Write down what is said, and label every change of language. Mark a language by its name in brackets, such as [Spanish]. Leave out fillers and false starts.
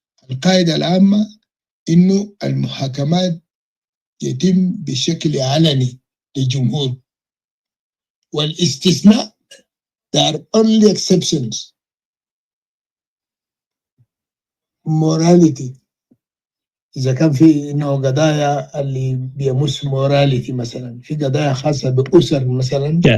[Arabic] القاعدة العامة إنه المحاكمات يتم بشكل علني للجمهور. [English] والاستثناء there are only exceptions. [Arabic] morality إذا كان في إنه قضايا اللي بيمس morality مثلا في قضايا خاصة بأسر مثلا